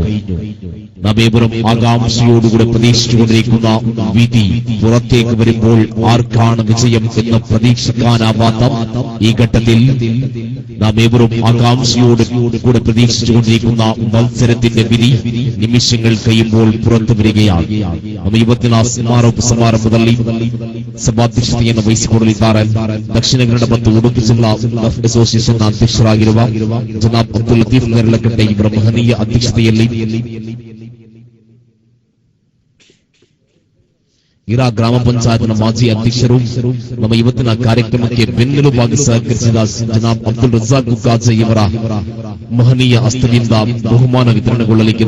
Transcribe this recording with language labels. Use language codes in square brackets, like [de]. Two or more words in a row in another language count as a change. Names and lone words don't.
[ml] നവേപുരം ആകാംക്ഷയോടുകൂടെ പ്രതീക്ഷിച്ചുകൊണ്ടിരിക്കുന്ന വിധി പുറത്തേക്ക് വരുമ്പോൾ ആർക്കാണ് വിജയം എന്ന് പ്രതീക്ഷിക്കാനാവാത്ത ഈ ഘട്ടത്തിൽ നവേപുരം ആകാംക്ഷയോട് കൂടെ പ്രതീക്ഷിച്ചുകൊണ്ടിരിക്കുന്ന മത്സരത്തിന്റെ വിധി നിമിഷങ്ങൾ കഴിയുമ്പോൾ പുറത്തു വരികയാണ്. [kn] ಇವತ್ತಿನ ಸಮಾರಂಭದಲ್ಲಿ ಸಭಾಧ್ಯಕ್ಷತೆಯನ್ನು ವಹಿಸಿಕೊಳ್ಳಲಿದ್ದಾರೆ ದಕ್ಷಿಣ ಕನ್ನಡ ಮತ್ತು ಉಡುಪಿ ಜಿಲ್ಲಾ ಅಸೋಸಿಯೇಷನ್ ಅಧ್ಯಕ್ಷರಾಗಿರುವ ಜನಾಬ್ ಅಬ್ದುಲ್ ಲತೀಫ್ ನೆರಳಕಟ್ಟೆ ಇವರ ಮಹನೀಯ ಅಧ್ಯಕ್ಷತೆಯಲ್ಲಿ ಇರಾ ಗ್ರಾಮ ಪಂಚಾಯತ್ನ ಮಾಜಿ ಅಧ್ಯಕ್ಷರು ನಮ್ಮ ಇವತ್ತಿನ ಕಾರ್ಯಕ್ರಮಕ್ಕೆ ಬೆನ್ನೆಲುಬಾಗಿ ಸಹಕರಿಸಿದ ಜನಾಬ್ ಅಬ್ದುಲ್ ರಜಾಕ್ ಕುಕ್ಕಾಜೆ ಇವರ ಮಹನೀಯ ಹಸ್ತದಿಂದ ಬಹುಮಾನ ವಿತರಣೆಗೊಳ್ಳಲಿಕ್ಕಿದೆ.